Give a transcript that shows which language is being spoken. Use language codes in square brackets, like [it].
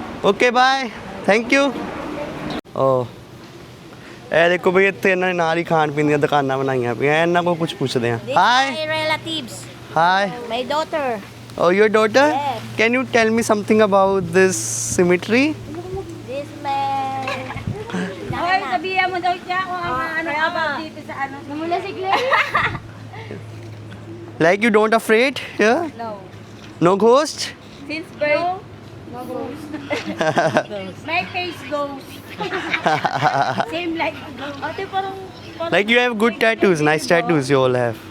[en] okay bye thank you [pa] ਓ ਇਹ ਦੇਖੋ ਬਈ ਇੱਥੇ ਇਹਨਾਂ ਨੇ ਨਾਲ ਹੀ ਖਾਣ ਪੀਣ ਦੀਆਂ ਦੁਕਾਨਾਂ ਬਣਾਈਆਂ ਪਈਆਂ ਇਹਨਾਂ ਕੋਲ ਕੁਝ ਪੁੱਛਦੇ ਹਾਂ [en] These hi my relatives. Hi My daughter. Oh, your daughter? Yes. Can you tell me something about this cemetery? This my [tl] Hoy, sabihan mo daw siya kung ano about dito sa ano. Namula si Claire. [en] Like you don't afraid here? No. No ghost? Since birth, no ghost. My face goes. Same like ghost. [tl] Ate, parang [en] Like you have good tattoos, nice tattoos you all have.